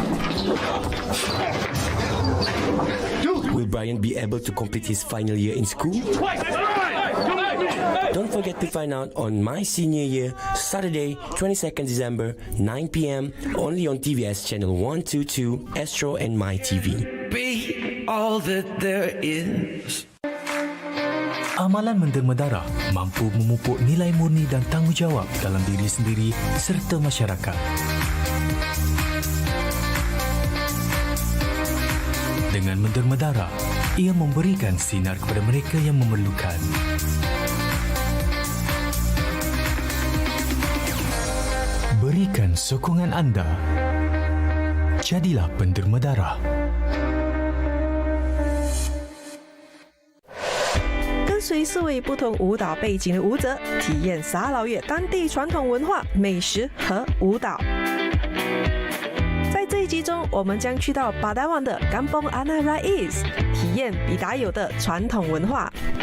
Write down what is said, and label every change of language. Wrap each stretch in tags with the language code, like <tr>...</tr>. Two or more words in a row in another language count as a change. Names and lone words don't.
<en>Will Brian be able to complete his final year in school? Don't forget to find out on My Senior Year, Saturday, 22nd December, 9 p.m. only on TVS channel 122, Astro and My TV. Be all that there is.</en> <ms>Amalan menderma darah mampu memupuk nilai murni dan tanggungjawab dalam diri sendiri serta masyarakat. Dengan menderma darah, ia memberikan sinar kepada mereka yang memerlukan. Berikan sokongan anda. Jadilah penderma darah.</ms> <zh>跟随4位不同舞蹈背景的舞者，体验沙劳越当地传统文化、美食和舞蹈。在这一集中，我们将去到巴达湾的 Kampung Anak Rais，体验比达友的传统文化。</zh>